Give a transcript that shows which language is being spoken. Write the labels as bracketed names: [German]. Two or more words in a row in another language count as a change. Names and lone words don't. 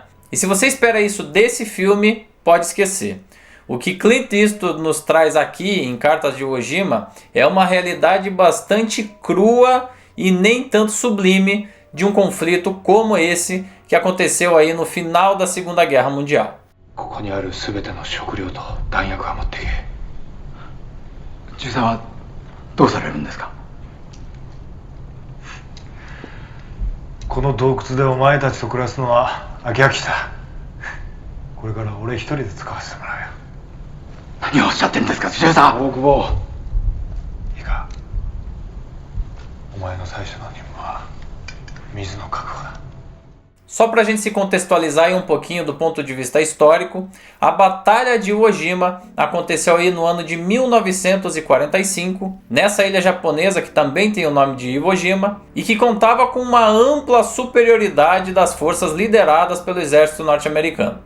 [Portuguese] E se você espera isso desse filme, pode esquecer. O que Clint Eastwood nos traz aqui em Cartas de Iwo Jima é uma realidade bastante crua e nem tanto sublime de um conflito como esse que aconteceu aí no final da Segunda Guerra Mundial. [Japanese] ここにあるすべての食料と弾薬は持っていけ。中佐はどうされるんですか。この洞窟でお前たちと暮らすのは飽き飽きた。これから俺一人で使わせてもらうよ。何をおっしゃってるんですか、中佐。大久保。いいか。お前の最初の任務は水の確保だ。 [Portuguese] Só para a gente se contextualizar aí um pouquinho do ponto de vista histórico, a Batalha de Iwo Jima aconteceu aí no ano de 1945, nessa ilha japonesa que também tem o nome de Iwo Jima, e que contava com uma ampla superioridade das forças lideradas pelo exército norte-americano.